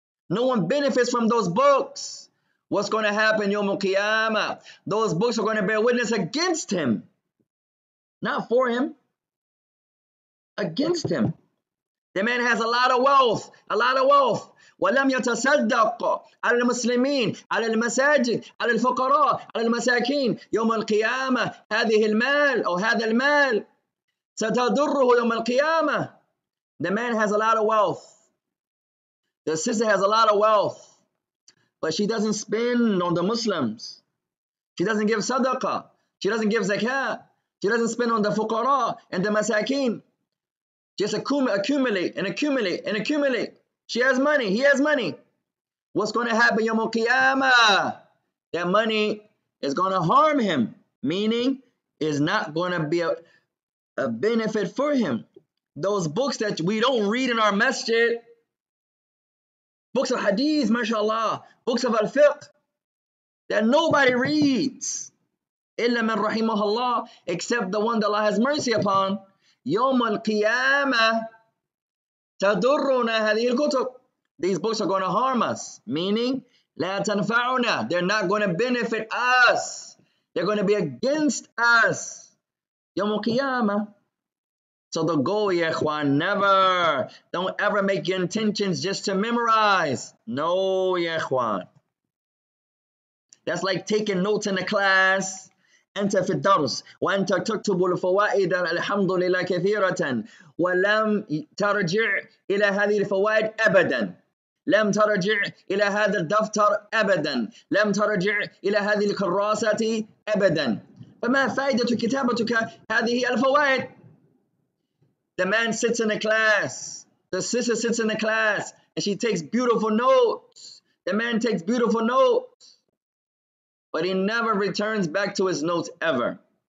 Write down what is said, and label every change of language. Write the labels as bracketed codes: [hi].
[en] No one benefits from those books. What's going to happen Yawm al-Qiyamah? Those books are going to bear witness against him. Not for him. Against him. The man has a lot of wealth. A lot of wealth. [ar] ولم يتصدق على المسلمين على المساجد على الفقراء على المساكين يوم القيامة هذه المال أو هذا المال ستضره يوم القيامة. [en] The man has a lot of wealth. The sister has a lot of wealth. But she doesn't spend on the Muslims. She doesn't give sadaqah. She doesn't give zakat. She doesn't spend on the fuqara and the masakin. Just accumulate and accumulate and accumulate. She has money. He has money. What's going to happen Yawm al-Qiyamah? That money is going to harm him. Meaning, is not going to be a benefit for him. Those books that we don't read in our masjid, books of hadith, mashallah, books of al-fiqh, that nobody reads. [ar] إِلَّا مَنْ رَحِمَهُ اللَّهِ, [en] except the one that Allah has mercy upon. [ar] يَوْمَ الْقِيَامَةِ تَضُرُّنَا هَذِهِ الْكُتُبِ. [en] These books are going to harm us. Meaning, [ar] لَا تَنْفَعُنَا. [en] They're not going to benefit us. They're going to be against us. [ar] يَوْمَ الْقِيَامَةِ. [en] So the goal, ya ikhwan, never. Don't ever make your intentions just to memorize. No, ya ikhwan. That's like taking notes in a class. [ar] أنت في الدرس وأنت تكتب الفوائد الحمد لله كثيرة ولم ترجع إلى هذه الفوائد أبدا. لم ترجع إلى هذا الدفتر أبدا. لم ترجع إلى هذه الكراسة أبدا. فما فائدة كتابتك هذه الفوائد؟ [en] The man sits in a class. The sister sits in a class and she takes beautiful notes. The man takes beautiful notes. But he never returns back to his notes ever.